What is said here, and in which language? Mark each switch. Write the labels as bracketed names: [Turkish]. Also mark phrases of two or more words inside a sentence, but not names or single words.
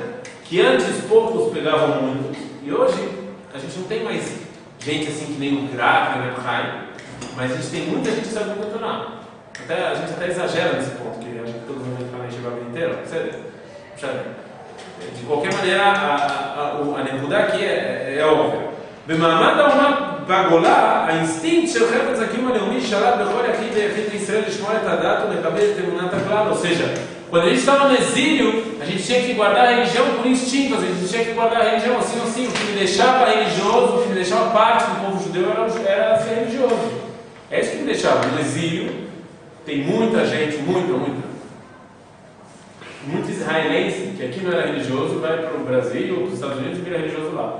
[Portuguese] Que antes poucos pegavam muito, e hoje a gente não tem mais gente assim que nem o Graf, nem o Chaim, mas a gente tem muita gente que sabe muito Torá. A gente até exagera nesse ponto, que acho que todo mundo fala em Yeshiva a vida inteira, certo? De qualquer maneira, a Nekudá aqui é óbvia. [Hebrew] במעמד האומה בגולה, האינסטינקט של חפץ הקיום הלאומי שלט בכל יחיד ויחיד בישראל לשמוע את הדת ולקבל את אמונת הכלל. [Portuguese] Ou seja, quando a gente estava no exílio, a gente tinha que guardar a religião por instinto, a gente tinha que guardar a religião assim ou assim. O que me deixava religioso, o que me deixava parte do povo judeu era ser religioso. É isso que me deixava. No exílio, tem muita gente, muito israelense que aqui não era religioso, vai para o Brasil ou para os Estados Unidos e vira religioso lá.